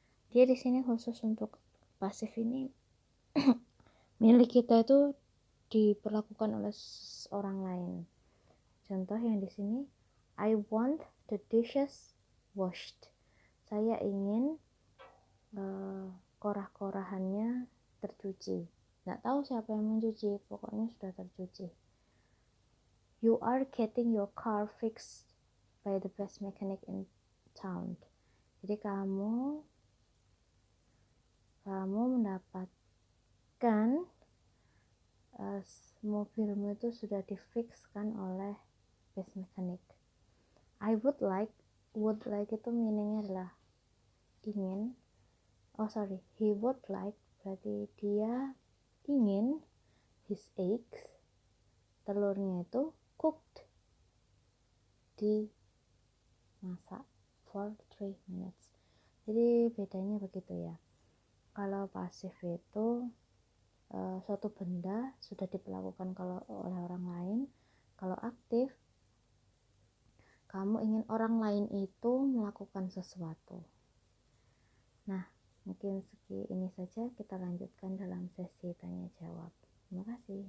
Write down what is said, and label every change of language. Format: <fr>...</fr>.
<id>Dia di sini khusus untuk pasif ini milik kita itu diperlakukan oleh orang lain. Contoh yang di sini,</id> <en>I want the dishes washed.</en> <id>Saya ingin korah-korahannya tercuci. Nggak tahu siapa yang mencuci, pokoknya sudah tercuci.</id> <en>You are getting your car fixed by the best mechanic in town.</en> <id>Jadi kamu mendapatkan mobilmu itu sudah difixkan oleh</id> <en>best mechanic. I would like</en> <id>itu meaningnya adalah ingin.</id> <en>He would like</en> <id>berarti dia ingin</id> <en>his eggs,</en> <id>telurnya itu</id> <en>cooked,</en> <id>dimasak</id> <en>for 3 minutes.</en> <id>Jadi bedanya begitu ya. Kalau pasif itu suatu benda sudah diperlakukan oleh orang lain. Kalau aktif, kamu ingin orang lain itu melakukan sesuatu. Nah, mungkin ini saja, kita lanjutkan dalam sesi tanya jawab. Terima kasih.</id>